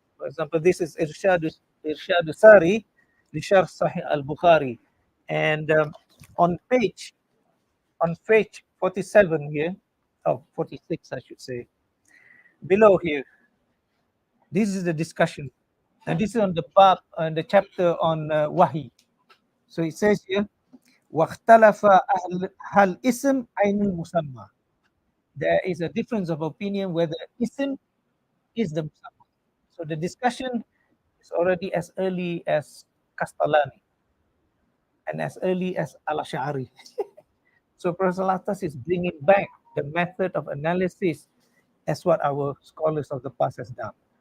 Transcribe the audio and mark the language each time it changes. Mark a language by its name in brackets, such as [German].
[English] For example, this is Irshad Sari, Lisharh Sahih al-Bukhari. And on page 47 here, 46 I should say, below here, this is the discussion. And this is on the bab, the chapter on Wahi. [Arabic] So it says here, واختلف هل اسم عين المسمى. [English] There is a difference of opinion whether ism is the musamma. So the discussion is already as early as Kastalani and as early as Al-Ash'ari. So Professor Al-attas is bringing back the method of analysis as what our scholars of the past has done.